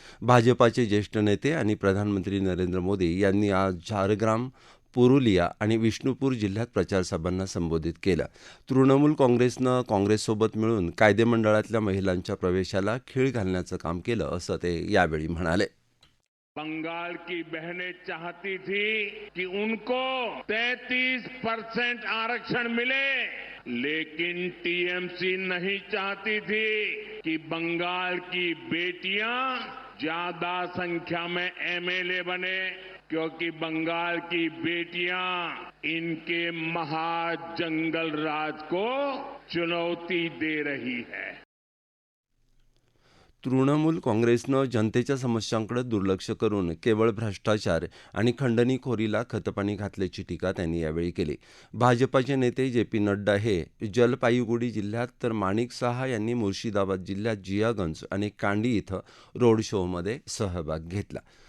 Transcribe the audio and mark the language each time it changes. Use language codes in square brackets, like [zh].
[mr] भाजपाचे ज्येष्ठ नेते आणि प्रधानमंत्री नरेंद्र मोदी यांनी आज झारग्राम, पुरुलिया आणि विष्णुपूर जिल्ह्यात प्रचारसभांना संबोधित केलं. तृणमूल काँग्रेसनं काँग्रेससोबत मिळून कायदेमंडळातल्या महिलांच्या प्रवेशाला खीळ घालण्याचं काम केलं असं ते यावेळी म्हणाले. [hi] बंगाल की बहनें चाहती थी कि उनको 33% आरक्षण मिले, लेकिन टीएमसी नहीं चाहती थी कि बंगाल की बेटियां ज्यादा संख्या में MLA बने, क्योंकि बंगाल की बेटियां इनके महाजंगल राज को चुनौती दे रही है. [mr] तृणमूल काँग्रेसनं जनतेच्या समस्यांकडे दुर्लक्ष करून केवळ भ्रष्टाचार आणि खंडणीखोरीला खतपाणी घातल्याची टीका त्यांनी यावेळी केली. भाजपाचे नेते JP नड्डा हे जलपाईगुडी जिल्ह्यात तर माणिक सहा यांनी मुर्शिदाबाद जिल्ह्यात जियागंज आणि कांडी इथं रोड शोमध्ये सहभाग घेतला.